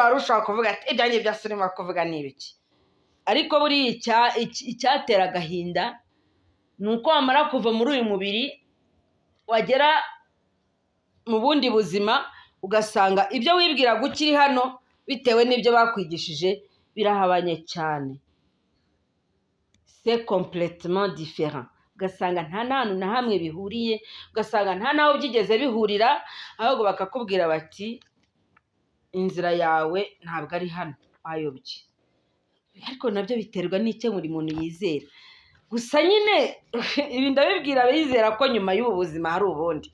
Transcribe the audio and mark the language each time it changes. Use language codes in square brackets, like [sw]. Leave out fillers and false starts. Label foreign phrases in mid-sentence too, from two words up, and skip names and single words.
[rw] Hari ushaka kuvuga ati ibyanjye byose urimo kuvuga ni ibiki. Ariko buriya icyatera agahinda ni uko wamara kuva muri uyu mubiri wagera mu bundi buzima ugasanga ibyo wibwiraga ukiri hano bitewe n'ibyo bakwigishije birahabanye cyane. [fr] C'est complètement différent. [rw] Ugasanga nta hantu na hamwe bihuriye, ugasanga nta naho byigeze bihurira, ahubwo bakakubwira bati inzira yawe ntabwo ari hano, wayobye. Ariko nabyo biterwa n'icyo buri muntu yizera. Gusa nyine ibi ndabibwira abizera ko nyuma y'ubu buzima hari ubundi.